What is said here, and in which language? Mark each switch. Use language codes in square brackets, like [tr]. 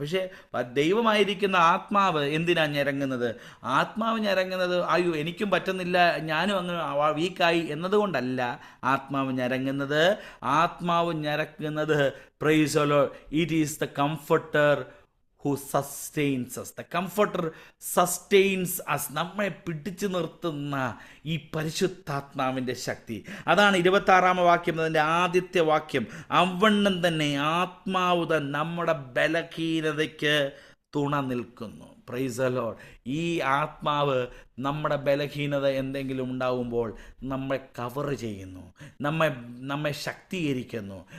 [ml] പക്ഷേ ദൈവമായിരിക്കുന്ന ആത്മാവ് എന്തിനാ ഞെരങ്ങുന്നത്? ആത്മാവ് ഞെരങ്ങുന്നത് അയ്യോ എനിക്കും പറ്റുന്നില്ല, ഞാനും അങ്ങ് വീക്കായി എന്നതുകൊണ്ടല്ല ആത്മാവ് ഞെരങ്ങുന്നത്. ആത്മാവ് ഞെരങ്ങുന്നത് [en] Praise the Lord, it is the comforter who sustains us. The comforter sustains us. [ml] നമ്മെ പിടിച്ചു നിർത്തുന്ന ഈ പരിശുദ്ധാത്മാവിൻ്റെ ശക്തി. അതാണ് 26 വാക്യം, അതിൻ്റെ ആദ്യത്തെ വാക്യം. അവണ്ണം തന്നെ ആത്മാവ് നമ്മുടെ ബലഹീനതയ്ക്ക് തുണ നിൽക്കുന്നു. [en] Praise the Lord. [ml] ഈ ആത്മാവ് നമ്മുടെ ബലഹീനത എന്തെങ്കിലും ഉണ്ടാകുമ്പോൾ നമ്മെ കവർ ചെയ്യുന്നു, നമ്മെ ശക്തീകരിക്കുന്നു.